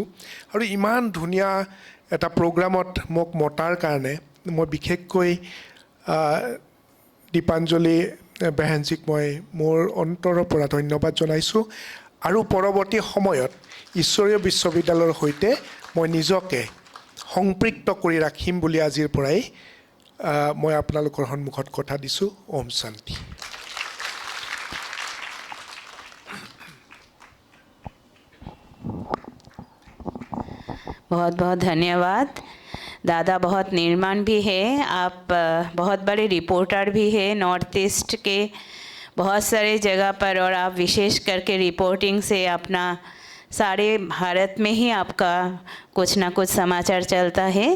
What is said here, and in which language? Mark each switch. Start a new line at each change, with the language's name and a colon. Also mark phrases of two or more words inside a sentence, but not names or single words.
Assamese: আৰু ইমান ধুনীয়া এটা প্ৰগ্ৰামত মোক মতাৰ কাৰণে মই বিশেষকৈ দীপাঞ্জলি বেহেনজীক মই মোৰ অন্তৰৰ পৰা ধন্যবাদ জনাইছোঁ। আৰু পৰৱৰ্তী সময়ত ঈশ্বৰীয় বিশ্ববিদ্যালয়ৰ সৈতে মই নিজকে সম্পৃক্ত কৰি ৰাখিম বুলি আজিৰ পৰাই মই আপোনালোকৰ সন্মুখত কথা দিছোঁ। ওম শান্তি।
Hindi: बहुत बहुत धन्यवाद दादा। बहुत निर्माण भी है, आप बहुत बड़े रिपोर्टर भी है, नॉर्थ ईस्ट के बहुत सारे जगह पर, और आप विशेष करके रिपोर्टिंग से अपना सारे भारत में ही आपका कुछ ना कुछ समाचार चलता है।